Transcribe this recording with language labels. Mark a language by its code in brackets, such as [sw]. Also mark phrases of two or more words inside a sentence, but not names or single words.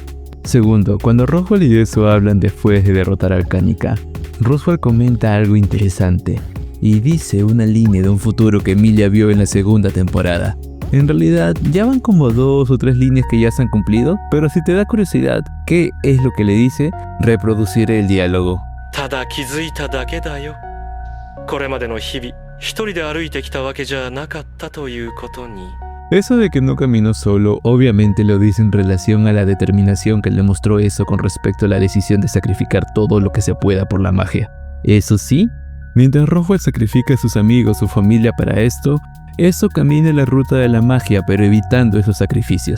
[es] Segundo, cuando Roswaal y eso hablan después de derrotar a Alkanika, Roswaal comenta algo interesante. y dice una línea de un futuro que Emilia vio en la segunda temporada. En realidad, ya van como 2 o 3 líneas que ya se han cumplido, pero si te da curiosidad qué es lo que le dice, reproduciré el diálogo. [ja] ただ気づいただけだよ。これまでの日々、一人で歩いてきたわけじゃなかったということに。 [es] Eso de que no caminó solo, obviamente lo dice en relación a la determinación que le mostró eso con respecto a la decisión de sacrificar todo lo que se pueda por la magia. Eso sí, mientras Roswell sacrifica a sus amigos, su familia para esto, eso camina la ruta de la magia, pero evitando esos sacrificios.